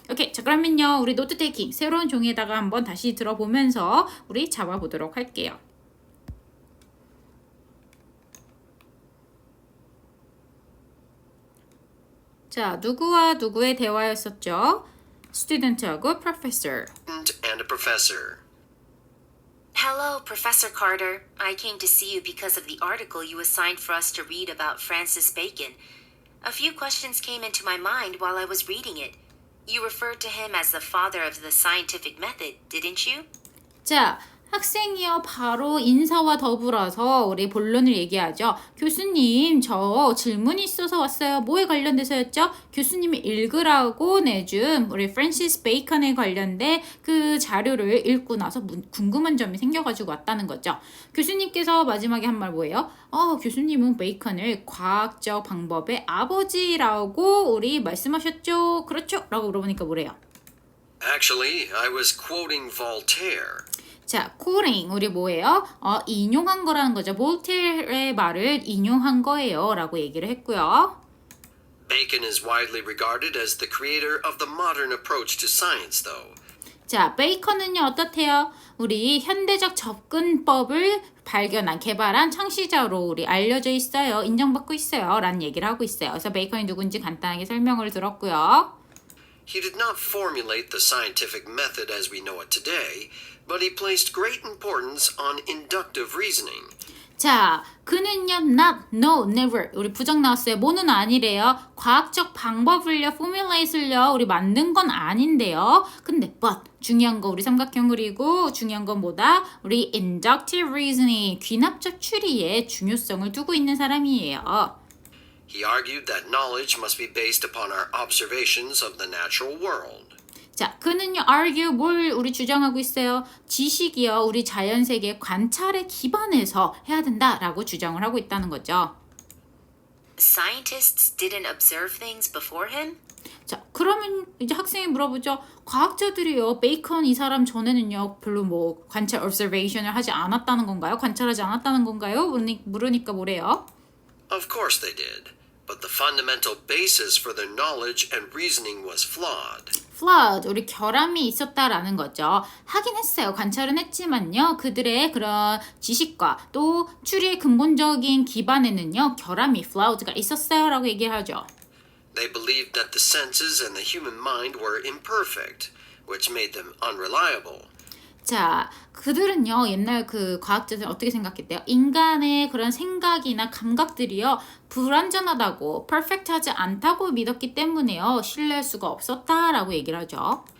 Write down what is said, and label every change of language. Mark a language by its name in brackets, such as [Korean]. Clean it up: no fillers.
[Korean] 오케이, 자 그러면요, 우리 노트 테이킹 새로운 종이에다가 한번 다시 들어보면서 우리 잡아보도록 할게요. 자, 누구와 누구의 대화였었죠? 스튜던트하고 professor. [English] And a professor. Hello, Professor Carter. I came to see you because of the article you assigned for us to read about Francis Bacon. A few questions came into my mind while I was reading it. You referred to him as the father of the scientific method, didn't you? [Korean] 자, 학생이요 바로 인사와 더불어서 우리 본론을 얘기하죠. 교수님 저 질문이 있어서 왔어요. 뭐에 관련돼서였죠? 교수님이 읽으라고 내준 우리 프랜시스 베이컨에 관련된 그 자료를 읽고 나서 궁금한 점이 생겨가지고 왔다는 거죠. 교수님께서 마지막에 한 말 뭐예요? 교수님은 베이컨을 과학적 방법의 아버지라고 우리 말씀하셨죠? 그렇죠? 라고 물어보니까 뭐래요? [English] Actually, I was quoting Voltaire. [Korean] 자, quoting 우리 뭐예요? 인용한 거라는 거죠. 볼테르의 말을 인용한 거예요 라고 얘기를 했고요. [English] Bacon is widely regarded as the creator of the modern approach to science, though. [Korean] 자, 베이컨은요 어떻대요? 우리 현대적 접근법을 개발한 창시자로 우리 알려져 있어요. 인정받고 있어요. 라는 얘기를 하고 있어요. 그래서 베이컨이 누군지 간단하게 설명을 들었고요. [English] He did not formulate the scientific method as we know it today, but he placed great importance on inductive reasoning. [Korean] 자, 그는요, not, no, never. 우리 부정 나왔어요. 뭐는 아니래요. 과학적 방법을요, formulate을요, 우리 만든 건 아닌데요. 근데, but, 중요한 거 우리 삼각형 그리고 중요한 건 뭐다? 우리 inductive reasoning, 귀납적 추리에 중요성을 두고 있는 사람이에요. [English] He argued that knowledge must be based upon our observations of the natural world. [Korean] 자, 그는요, argue 뭘 우리 주장하고 있어요? 지식이요, 우리 자연세계 관찰에 기반해서 해야 된다라고 주장을 하고 있다는 거죠. [English] Scientists didn't observe things before him? [Korean] 자, 그러면 이제 학생이 물어보죠. 과학자들이요, 베이컨 이 사람 전에는요, 별로 뭐 관찰 observation을 하지 않았다는 건가요? 관찰하지 않았다는 건가요? 물으니까 뭐래요? [English] Of course they did, but the fundamental basis for their knowledge and reasoning was flawed. [Korean] flawed, 우리 결함이 있었다라는 거죠. 하긴 했어요. 관찰은 했지만요. 그들의 그런 지식과 또 추리의 근본적인 기반에는요. 결함이, flawed가 있었어요. 라고 얘기를 하죠. [English] They believed that the senses and the human mind were imperfect, which made them unreliable. [Korean] 자, 그들은요, 옛날 그 과학자들 어떻게 생각했대요? 인간의 그런 생각이나 감각들이요, 불완전하다고, 퍼펙트하지 않다고 믿었기 때문에요, 신뢰할 수가 없었다라고 얘기를 하죠.